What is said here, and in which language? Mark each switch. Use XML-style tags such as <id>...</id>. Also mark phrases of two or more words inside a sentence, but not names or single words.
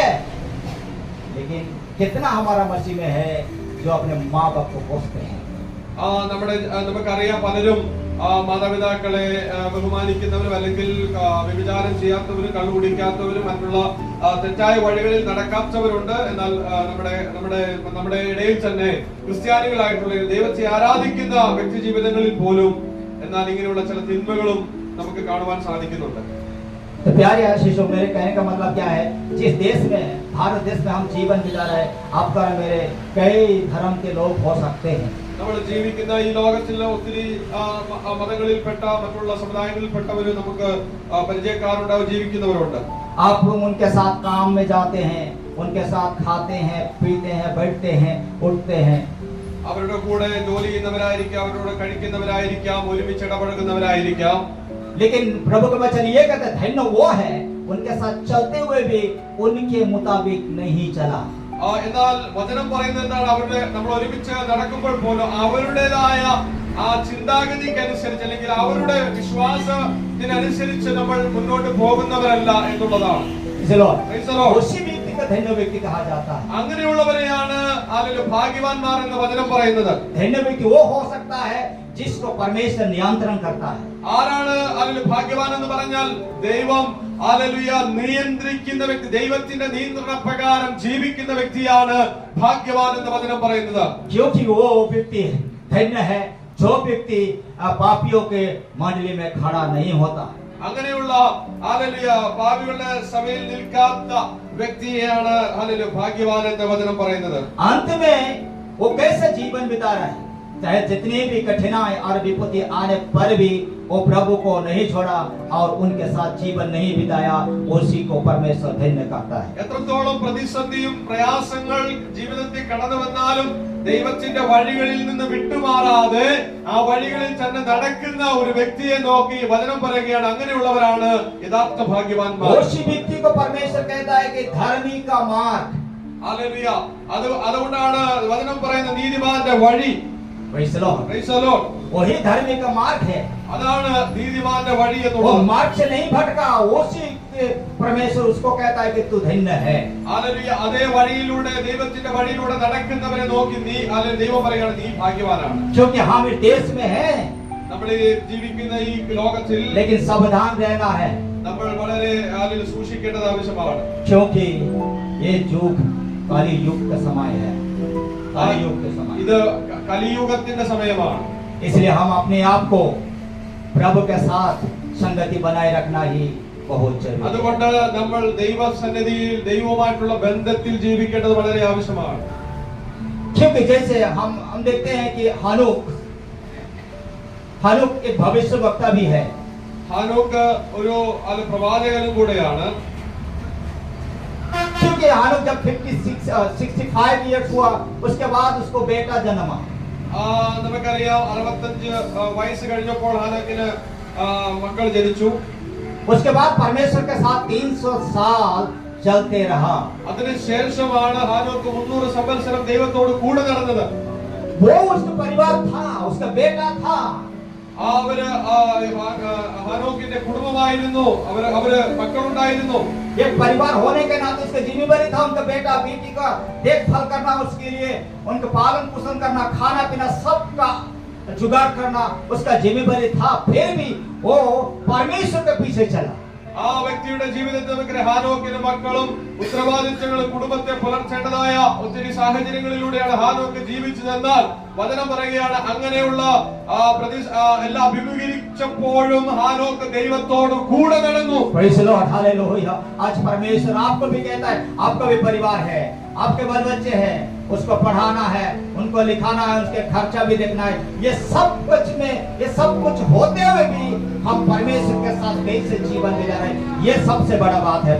<hi>लेकिन कितना हमारा मसीह में है जो अपने माँ बाप को कोसते हैं.</hi> <ml>നമുക്കറിയാം പലരും മാതാപിതാക്കളെ ബഹുമാനിക്കുന്നവരും അല്ലെങ്കിൽ വ്യഭിചാരം ചെയ്യാത്തവരും കള്ളു കുടിക്കാത്തവരും മറ്റുള്ള തെറ്റായ വഴികളിൽ നടക്കാത്തവരുണ്ട്. എന്നാൽ നമ്മുടെ ഇടയിൽ തന്നെ ക്രിസ്ത്യാനികളായിട്ടുള്ള ദൈവത്തെ ആരാധിക്കുന്ന വ്യക്തി ജീവിതങ്ങളിൽ പോലും എന്നാൽ ഇങ്ങനെയുള്ള ചില തിന്മകളും നമുക്ക് കാണുവാൻ സാധിക്കുന്നുണ്ട്.</ml> <hi>तो प्यारे आशीषों, मेरे कहने का मतलब क्या है, जिस देश में, भारत देश में हम जीवन बिता रहे हैं, आपका और मेरे कई धर्म के लोग हो सकते हैं।</hi> <ml>നമ്മൾ ജീവിക്കുന്ന ഈ ലോകത്തിലെ ഒത്തിരി മതങ്ങളിൽപ്പെട്ട മറ്റുള്ള സമുദായങ്ങളിൽപ്പെട്ടവര് നമുക്ക് പരിചയക്കാരുണ്ടാവും, ജീവിക്കുന്നവരുണ്ട്.</ml> <hi>आप उनके साथ काम में जाते हैं, उनके साथ खाते हैं, पीते हैं, बैठते हैं, उठते हैं.</hi> <ml>അവരുടെ കൂടെ ജോലി ചെയ്യുന്നവരായിരിക്കാം, അവരോട് കഴിക്കുന്നവരായിരിക്കാം, ഒരുമിച്ച് ഇടപഴകുന്നവരായിരിക്കാം.</ml> <hi>लेकिन प्रभु का वचन ये कहता है, धन्य वो है उनके साथ चलते हुए भी उनके मुताबिक नहीं चला.</hi> <ml>എന്നാൽ വചനം പറയുന്നത് എന്താണ്? അവരുടെ നമ്മൾ ഒരുമിച്ച് നടക്കുമ്പോൾ പോലും അവരുടേതായ ആ ചിന്താഗതിക്ക് അനുസരിച്ച് അല്ലെങ്കിൽ അവരുടെ വിശ്വാസത്തിനനുസരിച്ച് നമ്മൾ മുന്നോട്ട് പോകുന്നവരല്ല എന്നുള്ളതാണ്.</ml> <hi>उसी व्यक्ति का धन्य व्यक्ति कहा जाता है.</hi> <ml>അങ്ങനെയുള്ളവരെയാണ് അതിൽ ഭാഗ്യവാന്മാർ എന്ന് വചനം പറയുന്നത്.</ml> <hi>धन्य व्यक्ति वो हो सकता है जिसको परमेश्वर नियंत्रण करता है.</hi> <ml>ആരാണ് അതിൽ ഭാഗ്യവാൻ എന്ന് പറഞ്ഞാൽ ദൈവം ഹല്ലേലൂയ നിയന്ത്രിക്കുന്ന വ്യക്തി, ദൈവത്തിന്റെ നിയന്ത്രണ പ്രകാരം ജീവിക്കുന്ന വ്യക്തിയാണ് ഭാഗ്യവാൻ എന്ന് വചനം പറയുന്നത്.</ml> <hi>क्योंकि वो व्यक्ति धन्य है जो व्यक्ति पापियों के मंडली में खड़ा नहीं होता.</hi> <ml>അങ്ങനെയുള്ള ഹല്ലേലൂയ പാപികളുടെ സഭയിൽ നിൽക്കാത്ത വ്യക്തിയെയാണ് ഹല്ലേലൂയ ഭാഗ്യവാൻ എന്ന് വചനം പറയുന്നത്.</ml> <hi>अंत में वो कैसे जीवन बिता रहा है, चाहे जितनी भी कठिनाई और विपत्ति आने पर भी वो प्रभु को नहीं छोड़ा और उनके साथ जीवन नहीं बिताया, उसी को परमेश्वर धन्य कहता है.</hi> <ml>എത്രത്തോളം പ്രതിസന്ധിയും പ്രയാസങ്ങൾ ജീവിതത്തിൽ കടന്നു വന്നാലും ദൈവത്തിന്റെ വഴികളിൽ നിന്ന് വിട്ടുമാറാതെ ആ വഴികളിൽ തന്നെ നടക്കുന്ന ഒരു വ്യക്തിയെ നോക്കി വചനം പറയുകയാണ്, അങ്ങനെയുള്ളവരാണ് യഥാർത്ഥ ഭാഗ്യവാന്മാർ.</ml> <hi>उसी व्यक्ति को परमेश्वर कहता है कि धर्मी का मार्ग.</hi> <ml>ഹല്ലേലൂയ. അതുകൊണ്ടാണ് വചനം പറയുന്ന നീതിമാന്റെ വഴി.</ml> <en>Praise the Lord. Praise the Lord.</en> <hi>वही धर्मी का मार्ग है.</hi> <ml>അതാണ് നീതിമാന്റെ വഴി</ml> <hi>वो</hi> <ml>എന്നുള്ളത്.</ml> <hi>मार्ग से नहीं भटका, उसी परमेश्वर उसको कहता है कि तू धन्य है.</hi> <ml>ഹല്ലേലൂയ. അതേ വഴിയിലൂടെ, ദൈവത്തിന്റെ വഴിയിലൂടെ നടക്കുന്നവരെ നോക്കി ദൈവം പറയുകയാണ്, നീ ഭാഗ്യവാനാണ്.</ml> <hi>क्योंकि हम इस देश में हैं,</hi> <ml>നമ്മൾ ജീവിക്കുന്ന ഈ ലോകത്തിൽ</ml> <hi>लेकिन सावधान रहना है.</hi> <ml>നമ്മൾ വളരെ അതിൽ സൂക്ഷിക്കേണ്ടത് ആവശ്യമാണ്.</ml> <hi>क्योंकि ये युग काली युग का समय है, काली युग का समय.</hi> <ml>ഇത് കലിയുഗത്തിന്റെ സമയമാണ്.</ml> <hi>इसलिए हम अपने आप को प्रभु के साथ संगति बनाए रखना ही बहुत जरूरी है.</hi> <ml>അതുകൊണ്ട് നമ്മൾ ദൈവസന്നിധിയിൽ ദൈവവുമായിട്ടുള്ള ബന്ധത്തിൽ ജീവിക്കേണ്ടത് വളരെ ആവശ്യമാണ്.</ml> <hi>क्योंकि जैसे हम देखते हैं कि हनोक एक भविष्यवक्ता भी है.</hi> <ml>ഹാനോക്ക് ഒരു പ്രവാചകനും കൂടെയാണ്.</ml> <hi>क्योंकि हानोक जब 65 इयर्स हुआ, उसके बाद उसको बेटा जन्मा.</hi> <ml>നമുക്കറിയാം 65 വയസ്സ് കഴിഞ്ഞപ്പോൾ ഹാനോക്കിന് മക്കൾ ജനിച്ചു.</ml> <hi>उसके बाद परमेश्वर के साथ 300 साल चलते रहा.</hi> <ml>അതിനുശേഷമാണ് ഹാനോക്ക് 300 സംവത്സരം ദൈവത്തോട് കൂടെ നടന്നത്.</ml> <hi>वो उसका परिवार था, उसका बेटा था.</hi> <ml>അവര് ഹാനോക്കിന്റെ കുടുംബമായിരുന്നു, അവര് മക്കളുണ്ടായിരുന്നു.</ml> <hi>एक परिवार होने के नाते उसका जिम्मेदारी था उनका बेटा बेटी का देखभाल करना, उसके लिए उनका पालन पोषण करना, खाना पीना सबका जुगाड़ करना उसका जिम्मेदारी था. फिर भी वो परमेश्वर के पीछे चला.</hi> <ml>ആ വ്യക്തിയുടെ ജീവിതത്തിൽ നമുക്ക് ഹാനോക്കിന് മക്കളും ഉത്തരവാദിത്തങ്ങളും കുടുംബത്തെ പുലർത്തേണ്ടതായ ഒത്തിരി സാഹചര്യങ്ങളിലൂടെയാണ് ഹാനോക്ക് ജീവിച്ചതെന്നാൽ വചനം പറയുകയാണ്, അങ്ങനെയുള്ള എല്ലാം അഭിമുഖീകരിച്ചപ്പോഴും ഹാനോക്ക് ദൈവത്തോട് കൂടെ നടന്നു.</ml> <en>Praise the Lord, hallelujah.</en> <hi>आज परमेश्वर आपको भी कहता है, आपका भी परिवार है, आपके बाल बच्चे हैं, उसको पढ़ाना है, उनको लिखाना है, उसके खर्चा भी देखना है. ये सब कुछ होते हुए भी हम परमेश्वर के साथ कैसे जीवन बिता रहे हैं, ये सबसे बड़ा बात है.</hi>